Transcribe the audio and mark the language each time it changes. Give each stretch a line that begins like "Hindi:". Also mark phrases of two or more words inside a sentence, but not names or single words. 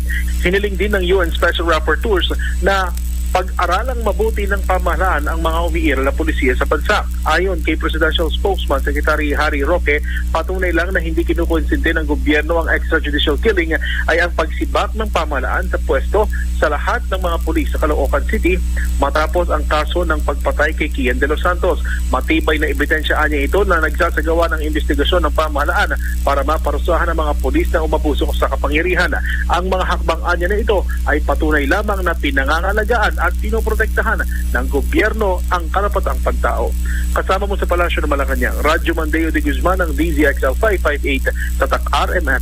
Filipino: Hiniling din ng
English: UN Special Rapporteurs
Filipino: na pag-aralang mabuti ng pamahalaan ang mga umiiral na pulisiya sa bansa. Ayon kay
English: Presidential Spokesman Secretary
Filipino: Harry Roque, patunay lang na hindi kinukonsente ng gobyerno ang
English: extrajudicial killing
Filipino: ay ang pagsibak ng pamahalaan sa pwesto sa lahat ng mga pulis sa Caloocan City matapos ang kaso ng pagpatay kay Kian de los Santos. Matibay na ebidensyaan niya ito na nagsasagawa ng investigasyon ng pamahalaan para maparusahan ang mga pulis na umabuso sa kapangyarihan. Ang mga hakbang niya na ito ay patunay lamang na pinangangalagaan at pinoprotektahan ng gobyerno ang karapatang pantao. Kasama mo sa Palasyo ng Malacanang, Radyo Mandeo de Guzman ng DZXL 558 Tatak RMN.